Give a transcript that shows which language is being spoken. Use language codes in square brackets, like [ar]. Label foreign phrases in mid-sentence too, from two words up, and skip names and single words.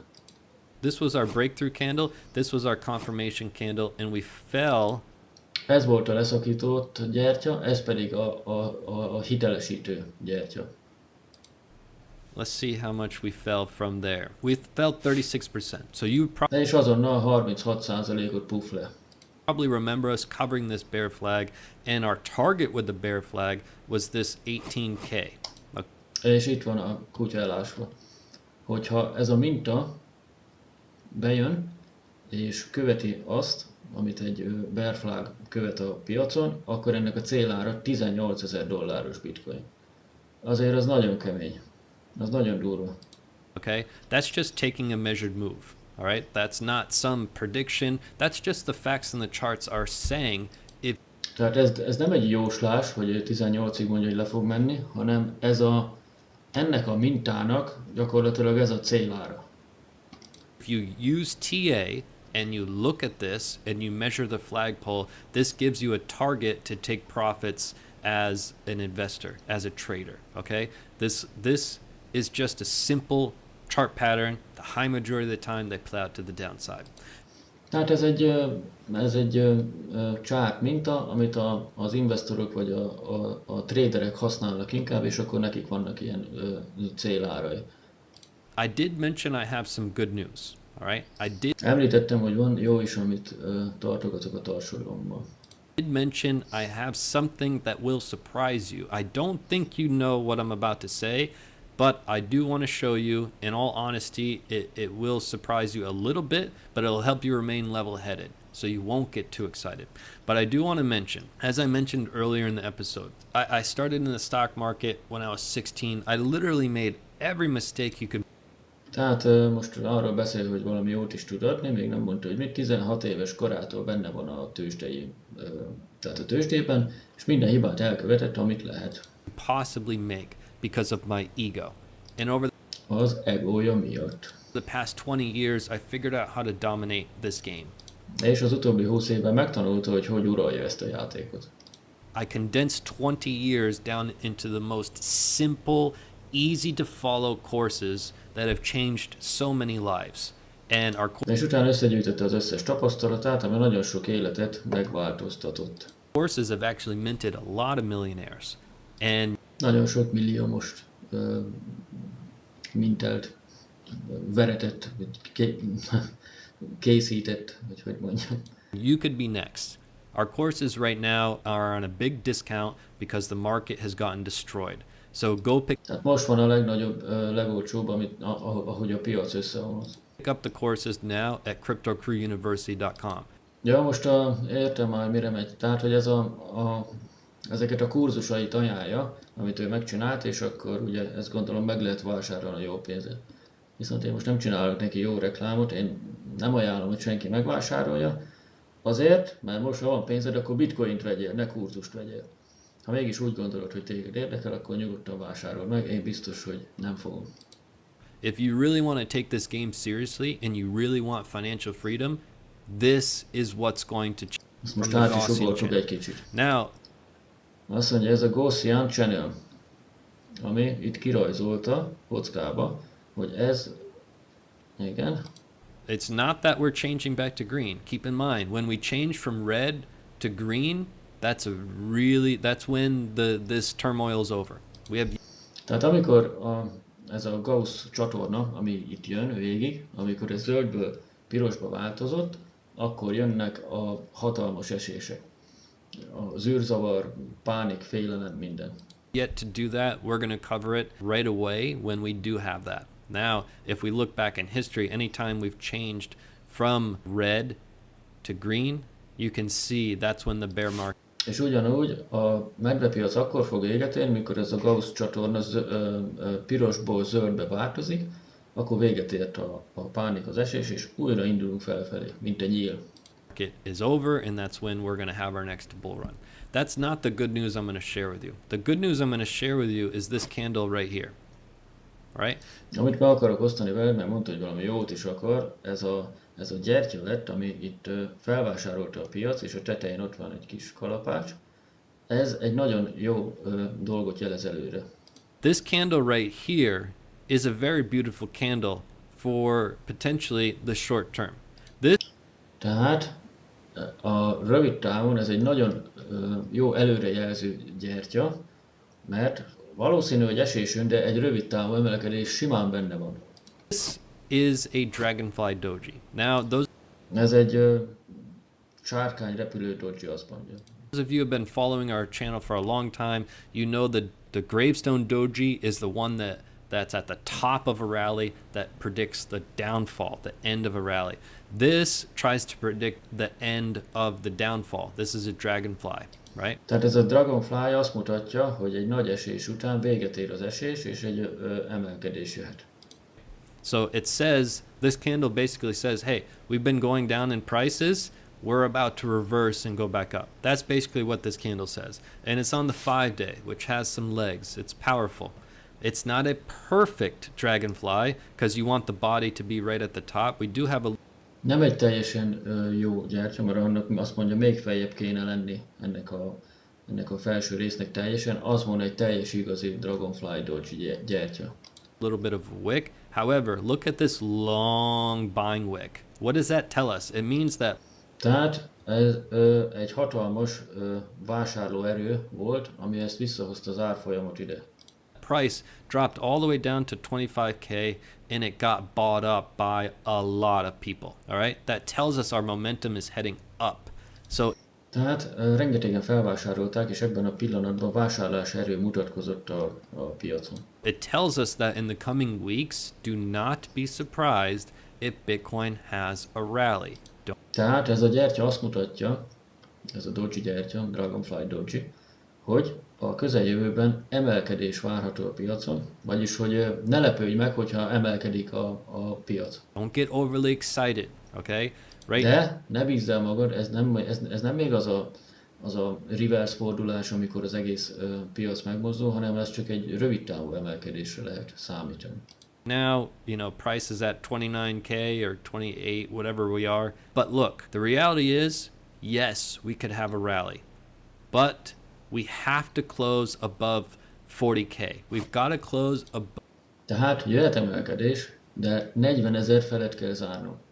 [en] This was our breakthrough candle, this was our confirmation candle, and we fell. [hu] Ez volt a leszakított gyertya, ez pedig a hitelesítő gyertya. [en] Let's see how much we fell from there. We fell 36%. So you [hu] És azonnal 36%-ot puff le. [en] probably remember us covering this bear flag, and our target with the bear flag was this 18K. [hu] És itt van a kutya elásva. Hogyha ez a minta bejön, és követi azt, amit egy [en] bear flag [hu] követ a piacon, akkor ennek a célára $18,000 bitcoin. Azért az nagyon kemény. Az nagyon durva. [en] Okay, that's just taking a measured move. All right, that's not some prediction. That's just the facts and the charts are saying. [hu] Tehát ez nem egy jóslás, hogy 18-ig mondja, hogy le fog menni, hanem ennek a mintának gyakorlatilag ez a célára. [en] If you use TA and you look at this and you measure the flagpole, this gives you a target to take profits as an investor, as a trader. Okay, this is just a simple chart pattern. The high majority of the time they play out to the downside. [hu] Tehát ez egy chart minta, amit az investorok vagy a traderek használnak inkább, és akkor nekik vannak ilyen célárai. [en] I did mention I have some good news. All right, [hu] Említettem, hogy van jó is, amit tartogatok a tarsolyomban. [en] I did mention I have something that will surprise you. I don't think you know what I'm about to say, but I do want to show you, in all honesty, it will surprise you a little bit, but it'll help you remain level-headed, so you won't get too excited. But I do want to mention, as I mentioned earlier in the episode, I started in the stock market when I was 16. I literally made every mistake you could. [hu] Tehát most arról beszél, hogy valami jót is tud adni, még nem mondta, hogy mit, 16 éves korától benne van a tehát a tőzsdében, és minden hibát elkövetett, amit lehet. [en] Possibly make because of my ego. And over [hu] Az egója miatt. [en] the past 20 years, I figured out how to dominate this game. [hu] És az utóbbi 20 évben megtanulta, hogy uralja ezt a játékot. [en] I condensed 20 years down into the most simple, easy to follow courses that have changed so many lives. And our [hu] És utána összegyűjtötte az összes tapasztalatát, ami nagyon sok életet megváltoztatott. [en] courses have actually minted a lot of millionaires. And [hu] Nagyon sok milliómost mintelt, veretett, vagy készített, vagy hogy mondjam. [en] you could be next. Our courses right now are on a big discount because the market has gotten destroyed. So go pick [hu] Tehát most van a legnagyobb, legolcsóbb, ahogy a piac összeomlott. [en] up the courses now at cryptocrewuniversity.com. [hu] Ja, most értem már, mire megy. Tehát, hogy ezeket a kurzusait ajánlja, amit ő megcsinált, és akkor ugye ezt gondolom meg lehet vásárolni jó pénzért. Viszont én most nem csinálok neki jó reklámot, én nem ajánlom, hogy senki megvásárolja. Azért, mert most ha van pénzed, akkor bitcoint vegyél, ne kurzust vegyél. Ha mégis úgy gondolod, hogy téged érdekel, akkor nyugodtan vásárol meg, én biztos, hogy nem fogom. [en] If you really want to take this game seriously and you really want financial freedom, this is what's going to change. [hu] Ezt most át is ugoltuk egy kicsit. [en] Now, [hu] Azt mondja, ez a Gaussian Channel, ami itt kirajzolta kockába, hogy ez, igen, [en] it's not that we're changing back to green. Keep in mind, when we change from red to green, that's when this turmoil is over. We have [hu] tehát amikor ez a Gauss csatorna, ami itt jön végig, amikor ez zöldből pirosba változott, akkor jönnek a hatalmas esések. A zűrzavar, pánik, félelem, minden. [en] yet to do that. We're going to cover it right away when we do have that. Now, if we look back in history, anytime we've changed from red to green, you can see that's when the bear market. [hu] És ugyanúgy a medvepiac akkor fog véget érni, mikor ez a Gauss csatorna pirosból zöldbe változik, akkor véget ért a pánik, az esés, és újra indulunk felfelé, mint egy nyíl. [en] Is over, and that's when we're going to have our next bull run. That's not the good news I'm going to share with you. The good news I'm going to share with you is this candle right here. All right? [hu] Amit meg akarok osztani veled, mert mondta, hogy valami jót is akar, ez a gyertya lett, ami itt felvásárolta a piac, és a tetején ott van egy kis kalapács. Ez egy nagyon jó dolgot jelez előre. [en] This candle right here is a very beautiful candle for potentially the short term. [hu] Tehát a rövid távon ez egy nagyon jó előrejelző gyertya, mert valószínű, hogy esésünk, de egy rövid távú emelkedés simán benne van. [en] This is a dragonfly doji. Now, [hu] Ez egy sárkány repülő doji, azt mondja. [en] those of you who have been following our channel for a long time, you know that the gravestone doji is the one that's at the top of a rally that predicts the downfall, the end of a rally. This tries to predict the end of the downfall. This is a dragonfly, right? [hu] Tehát ez a dragonfly azt mutatja, hogy egy nagy esés után véget ér az esés, és egy emelkedés jöhet. [en] So it says, this candle basically says, hey, we've been going down in prices, we're about to reverse and go back up. That's basically what this candle says. And it's on the 5 day, which has some legs. It's powerful. It's not a perfect dragonfly, because you want the body to be right at the top. We do have a [hu] Nem egy teljesen jó gyertya, mert annak azt mondja, még feljebb kéne lenni ennek a felső résznek teljesen. Az van egy teljes igazi [en] dragonfly doji [hu] gyertya. [en] little bit of wick. However, look at this long buying wick. What does that tell us? It means that [hu] Tehát ez egy hatalmas vásárlóerő volt, ami ezt visszahozta az árfolyamot ide. [en] price dropped all the way down to 25K and it got bought up by a lot of people. All right? That tells us our momentum is heading up. So [hu] Tehát rengetegen felvásárolták, és ebben a pillanatban vásárlás erő mutatkozott a piacon. [en] it tells us that in the coming weeks, do not be surprised if Bitcoin has a rally. [hu] Tehát ez a gyertya azt mutatja, ez a doji gyertya, [en] Dragonfly doji, [hu] hogy a közeljövőben emelkedés várható a piacon, vagyis hogy ne lepődj meg, hogyha emelkedik a piac. [en] Don't get overly excited, okay? Right? [hu] De ne bízz el magad, ez nem még az a reverse fordulás, amikor az egész piac megmozdul, hanem ez csak egy rövid távú emelkedésre lehet számítani. [en] Now, you know, price is at 29K or 28, whatever we are. But look, the reality is, yes, we could have a rally, but we have to close above 40K. We've got to close above. [hu] Tehát jöhet emelkedés, de 40 000 felett kell zárnunk.